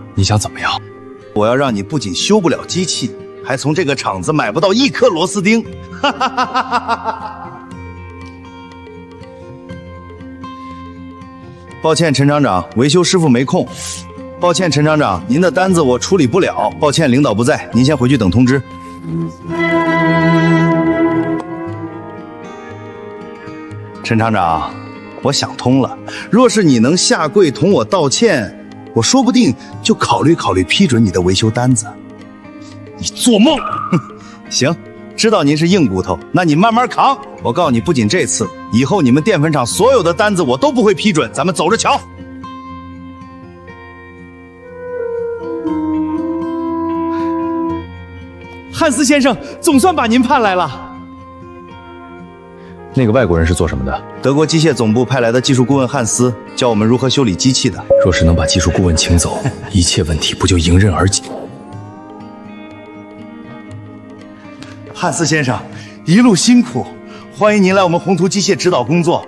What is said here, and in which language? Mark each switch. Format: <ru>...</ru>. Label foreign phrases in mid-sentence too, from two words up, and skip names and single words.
<zh>你想怎麼樣？我要讓你不僅修不了機器，還從這個廠子買不到1顆螺絲釘。抱歉，陈厂長，維修師傅沒空。抱歉，陳廠長，您的單子我處理不了。抱歉，領導不在，您先回去等通知。陳廠長，我想通了，若是你能下跪同我道歉，我說不定就考慮批准你的維修單子。你做夢！行，知道您是硬骨頭，那你慢慢扛。我告訴你，不僅這次，以後你們澱粉厂所有的單子我都不會批准。咱們走着瞧。漢斯先生，總算把您盼來了。那个外国人是做什么的？德國機械總部派來的技術顧問漢斯，教我們如何修理機器的。若是能把技術顧問請走，一切問題不就迎刃而解？漢斯先生，一路辛苦，歡迎您來我們宏圖機械指導工作。</zh>